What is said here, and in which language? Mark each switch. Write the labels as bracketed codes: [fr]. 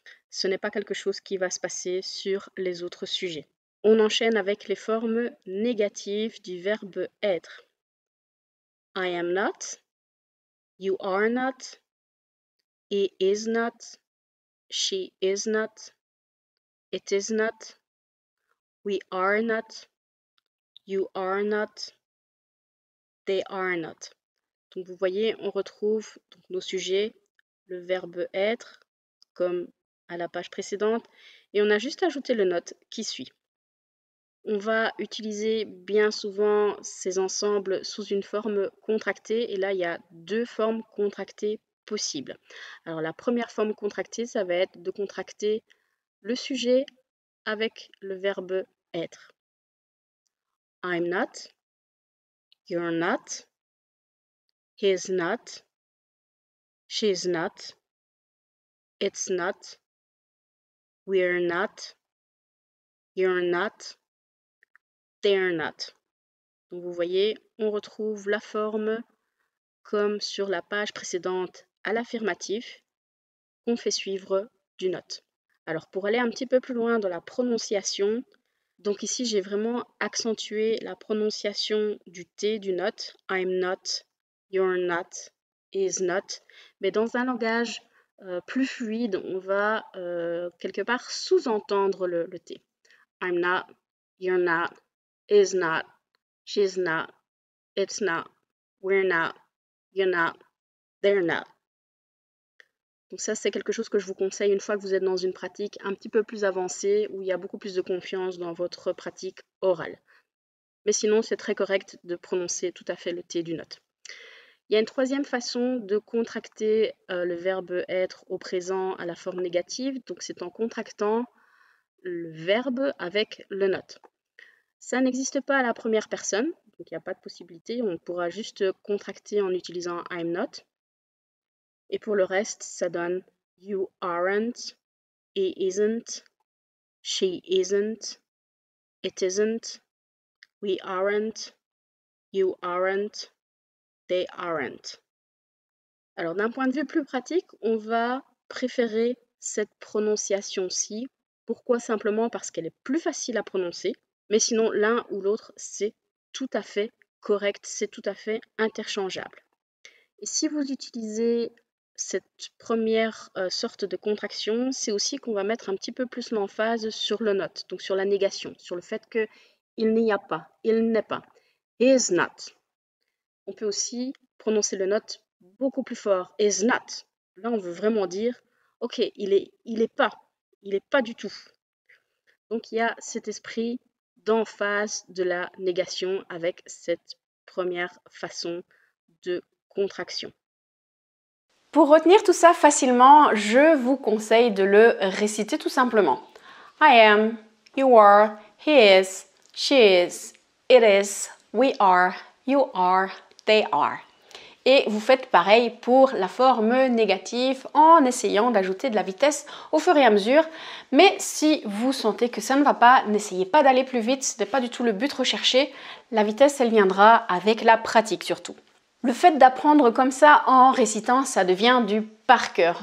[fr] Ce n'est pas quelque chose qui va se passer sur les autres sujets. On enchaîne avec les formes négatives du verbe être. [en] I am not, you are not, he is not, she is not, it is not, we are not, you are not, they are not. [fr] Donc vous voyez, on retrouve nos sujets, le verbe être, comme à la page précédente, et on a juste ajouté le not qui suit. On va utiliser bien souvent ces ensembles sous une forme contractée, et là il y a deux formes contractées possibles. Alors la première forme contractée, ça va être de contracter le sujet avec le verbe être. [en] I'm not, you're not, he's not, she's not, it's not, we're not, you're not, they're not. [fr] Donc vous voyez, on retrouve la forme comme sur la page précédente à l'affirmatif qu'on fait suivre du not. Alors pour aller un petit peu plus loin dans la prononciation, donc ici j'ai vraiment accentué la prononciation du T du not, [en] I'm not, you're not, is not, [fr] mais dans un langage plus fluide, on va quelque part sous-entendre le T. [en] I'm not, you're not, is not, she's not, it's not, we're not, you're not, they're not. [fr] Donc ça, c'est quelque chose que je vous conseille une fois que vous êtes dans une pratique un petit peu plus avancée, où il y a beaucoup plus de confiance dans votre pratique orale. Mais sinon, c'est très correct de prononcer tout à fait le T du not. Il y a une troisième façon de contracter le verbe être au présent à la forme négative, donc c'est en contractant le verbe avec le not. Ça n'existe pas à la première personne, donc il n'y a pas de possibilité, on pourra juste contracter en utilisant I'm not. Et pour le reste, ça donne [en] you aren't, he isn't, she isn't, it isn't, we aren't, you aren't, they aren't. [fr] Alors d'un point de vue plus pratique, on va préférer cette prononciation-ci. Pourquoi? Simplement parce qu'elle est plus facile à prononcer. Mais sinon, l'un ou l'autre, c'est tout à fait correct, c'est tout à fait interchangeable. Et si vous utilisez cette première sorte de contraction, c'est aussi qu'on va mettre un petit peu plus l'emphase sur le not, donc sur la négation, sur le fait que il n'y a pas, il n'est pas. Is not. On peut aussi prononcer le not beaucoup plus fort. Is not. Là, on veut vraiment dire, ok, il est pas du tout. Donc, il y a cet esprit d'emphase de la négation avec cette première façon de contraction. Pour retenir tout ça facilement, je vous conseille de le réciter tout simplement. [en] I am, you are, he is, she is, it is, we are, you are, they are. [fr] Et vous faites pareil pour la forme négative en essayant d'ajouter de la vitesse au fur et à mesure. Mais si vous sentez que ça ne va pas, n'essayez pas d'aller plus vite, ce n'est pas du tout le but recherché. La vitesse, elle viendra avec la pratique surtout. Le fait d'apprendre comme ça en récitant, ça devient du par cœur.